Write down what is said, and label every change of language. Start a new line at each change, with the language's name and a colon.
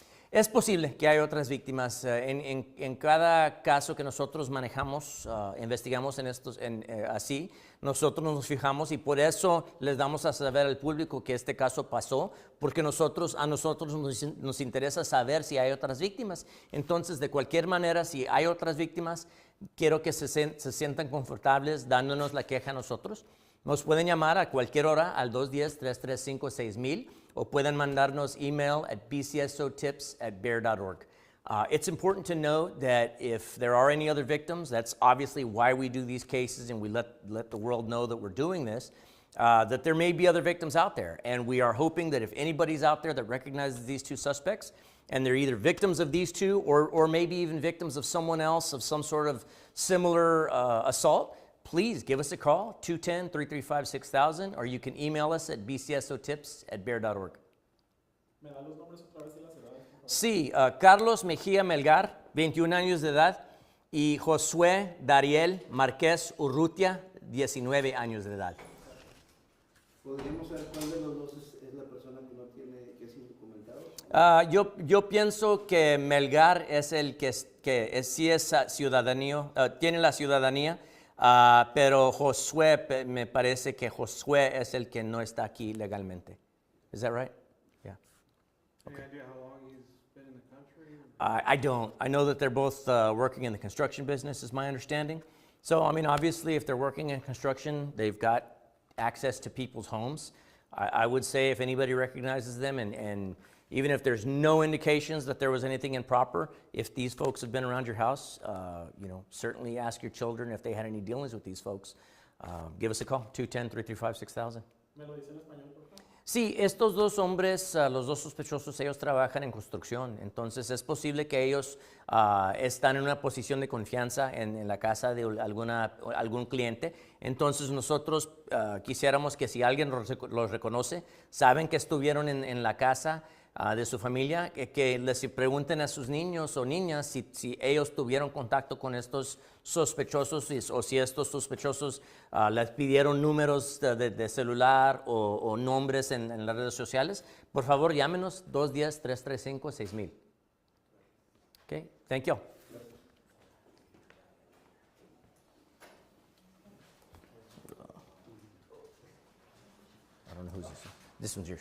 Spanish: Es posible que hay otras víctimas. En cada caso que nosotros manejamos, investigamos en estos, así, nosotros nos fijamos y por eso les damos a saber al público que este caso pasó, porque a nosotros nos interesa saber si hay otras víctimas. Entonces, de cualquier manera, si hay otras víctimas, quiero que se sientan confortables dándonos la queja a nosotros. Nos pueden llamar a cualquier hora al 210-335-6000 o pueden mandarnos email at bcsotips@bear.org.
English: It's important to note that if there are any other victims, that's obviously why we do these cases and we let the world know that we're doing this, that there may be other victims out there. And we are hoping that if anybody's out there that recognizes these two suspects, and they're either victims of these two or maybe even victims of someone else, of some sort of similar assault, please give us a call, 210-335-6000, or you can email us at bcsotips@bear.org.
Spanish: ¿Me da los nombres otra vez y las edades, por favor? Sí, Carlos Mejía Melgar, 21 años de edad, y Josué Dariel Márquez Urrutia, 19 años de edad. ¿Podríamos saber cuál de los dos es la persona que no tiene, que es indocumentado? Yo pienso que Melgar es el que sí es ciudadanía, tiene la ciudadanía, pero Josué, me parece que Josué es el que no está aquí legalmente.
English: Is that right? Yeah. Any idea how long he's been in the country? I don't. I know that they're both working in the construction business, is my understanding. So, I mean, obviously, if they're working in construction, they've got access to people's homes. I would say if anybody recognizes them, and even if there's no indications that there was anything improper, if these folks have been around your house, certainly ask your children if they had any dealings with these folks. Give us a call, 210-335-6000.
Spanish: ¿Me lo dice en español, por favor? Sí, estos dos hombres, los dos sospechosos, ellos trabajan en construcción, entonces es posible que ellos están en una posición de confianza en la casa de algún cliente. Entonces nosotros quisiéramos que si alguien los reconoce, saben que estuvieron en la casa de su familia, que les pregunten a sus niños o niñas si ellos tuvieron contacto con estos sospechosos o si estos sospechosos les pidieron números de celular o nombres en las redes sociales. Por favor, llámenos 210-335-6000.
English: Okay, thank you. I don't know who's this. This one's yours.